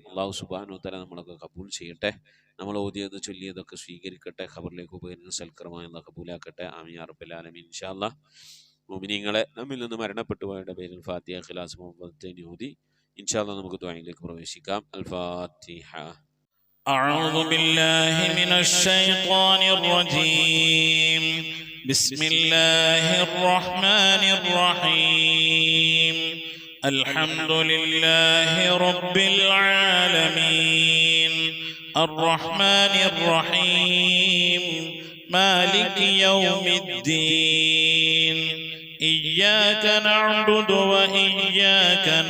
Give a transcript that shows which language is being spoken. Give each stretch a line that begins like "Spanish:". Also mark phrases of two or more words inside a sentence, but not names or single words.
Arabic: الله سبحانه و تعالى
Malayalam: നമ്മളൊക്കെ കബൂൽ ചെയ്യട്ടെ. നമ്മൾ ഓതിയത് ചൊല്ലിയതൊക്കെ സ്വീകരിക്കട്ടെ. ഖബറിലേക്ക് ഉപകരിക്കുന്ന സൽക്കരമായി അല്ലാഹു കബൂലാക്കട്ടെ.
Arabic: آمين يا رب العالمين. إن شاء الله
Malayalam: മുഅ്മിനീങ്ങളെ, നമ്മിൽ നിന്ന് മരണപ്പെട്ടുപോയവരുടെ പേരിൽ ഫാത്തിഹ, ഇഖ്ലാസ്, മുഹബ്ബത്ത് ഓതി
Arabic: إن شاء الله
Malayalam: നമുക്ക് ദുആയിലേക്ക് പ്രവേശിക്കാം. അൽ ഫാത്തിഹ.
Arabic: أعوذ بالله من الشيطان الرجيم. بسم الله الرحمن الرحيم. الحمد لله رب العالمين الرحمن الرحيم مالك يوم الدين إياك نعبد وإياك